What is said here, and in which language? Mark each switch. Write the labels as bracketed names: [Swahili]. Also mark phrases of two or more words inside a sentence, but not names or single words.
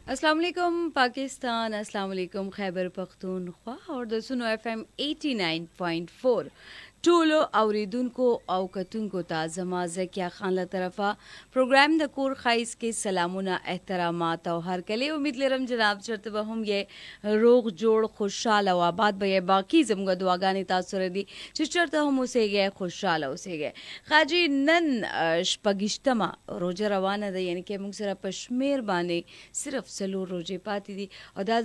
[Arabic] السلام علیکم [Pashto] पाकिस्तान, [Arabic] السلام علیکم [Pashto] खैबर पख्तूनख्वा और د सुनो FM 89.4 ټولو اوریدونکو او کتونکو ته زما زکیه خان له طرفه پروګرام د کور خایس کې سلامونه احترامات او هر کله امید لرم جناب چرته به هم یې روغ جوړ خوشاله او آباد به باقی زموږ دعاګانې تاسو سره دي چې چرته هم اوسېږئ خوشاله اوسېږئ خاجي نن شپږشتمه روزه روانه ده یعنی کې موږ سره په شمیر باندې صرف څلور روزې پاتې دي او دا